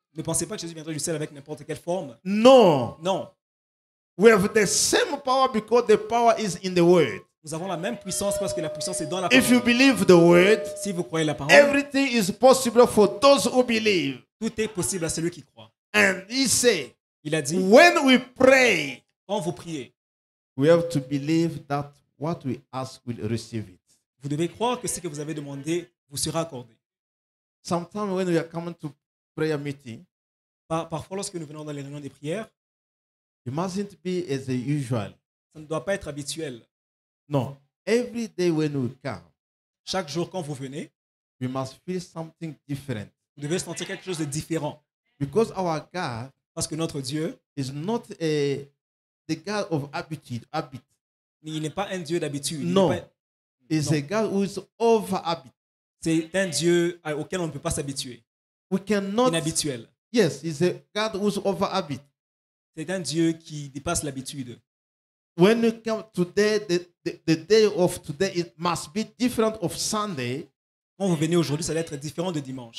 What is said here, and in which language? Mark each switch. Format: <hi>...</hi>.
<fr>Ne pensez pas que Jésus viendra du ciel avec n'importe quelle forme.</fr> <en>No.</en> <fr>Non.</fr> <en>We have the same power because the power is in the word.</en> <fr>Nous avons la même puissance parce que la puissance est dans la</fr> <en>If you</en> <fr>parole.</fr> <en>believe the word,</en> <fr>Si vous croyez la parole,</fr> <en>everything is possible for those who believe.</en> <fr>tout est possible à celui qui croit.</fr> <en>And he said,</en> <fr>Il a dit,</fr> <en>when we pray,</en> <fr>quand vous priez,</fr> <en>we have to believe that what we ask will receive it.</en> <fr>vous devez croire que ce que vous avez demandé vous sera accordé.</fr> <en>Sometimes when we are coming to prayer meeting,</en> <fr>Parfois, lorsque nous venons dans les réunions des prières,</fr> <en>it mustn't be as usual.</en> <fr>ça ne doit pas être habituel.</fr> <en>No. Every day when we come,</en> <fr>Chaque jour, quand vous venez,</fr> <en>we must feel something different.</en> <fr>vous devez sentir quelque chose de différent.</fr> <en>Because our God</en> <fr>Parce que notre Dieu,</fr> <en>is not the God of habit.</en> <fr>il n'est pas un Dieu d'habitude. Il</fr> <en>No.</en> <fr>n'est pas-</fr> <en>He's</en> <fr>Non.</fr> <en>a God who is over habit.</en> <fr>C'est un Dieu auquel on ne peut pas s'habituer.</fr> <en>We cannot.</en> <fr>Inhabituel.</fr> <en>Yes, he's a God who's over habit.</en> <fr>C'est un Dieu qui dépasse l'habitude.</fr> <en>When we come today, the day of today, it must be different of Sunday,</en> <fr>Quand vous venez aujourd'hui, ça doit être différent de dimanche.</fr>